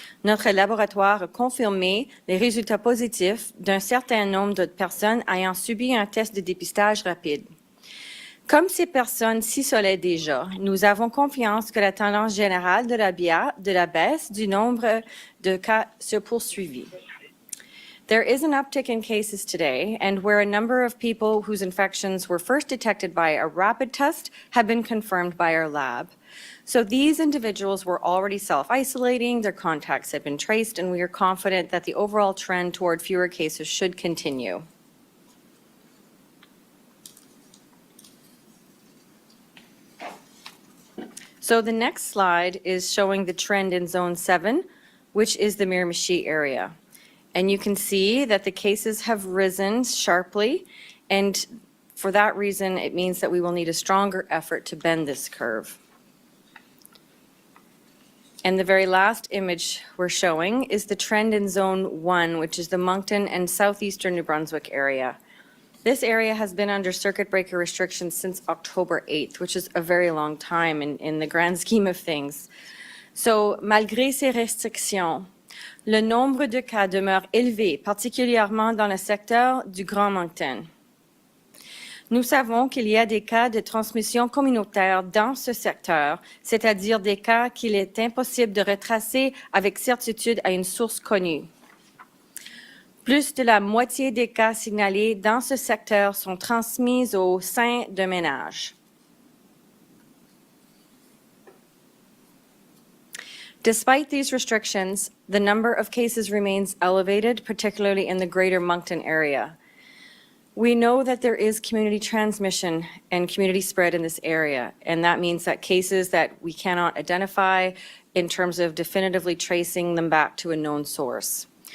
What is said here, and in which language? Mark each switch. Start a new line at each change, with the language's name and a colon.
French: Notre laboratoire a confirmé les résultats positifs d'un certain nombre de personnes ayant subi un test de dépistage rapide. Comme ces personnes s'isolaient déjà, nous avons confiance que la tendance générale de la baisse du nombre de cas se poursuivit.
English: There is an uptick in cases today, and where a number of people whose infections were first detected by a rapid test have been confirmed by our lab. So these individuals were already self-isolating, their contacts had been traced, and we are confident that the overall trend toward fewer cases should continue. So the next slide is showing the trend in Zone 7, which is the Miramichi area. And you can see that the cases have risen sharply, and for that reason, it means that we will need a stronger effort to bend this curve. And the very last image we're showing is the trend in Zone 1, which is the Moncton and southeastern New Brunswick area. This area has been under circuit breaker restrictions since October 8th, which is a very long time in the grand scheme of things.
French: So, malgré ces restrictions, le nombre de cas demeure élevé, particulièrement dans le secteur du Grand Moncton. Nous savons qu'il y a des cas de transmission communautaire dans ce secteur, c'est-à-dire des cas qu'il est impossible de retracer avec certitude à une source connue. Plus de la moitié des cas signalés dans ce secteur sont transmis au sein d'un ménage.
English: Despite these restrictions, the number of cases remains elevated, particularly in the greater Moncton area. We know that there is community transmission and community spread in this area, and that means that cases that we cannot identify in terms of definitively tracing them back to a known source.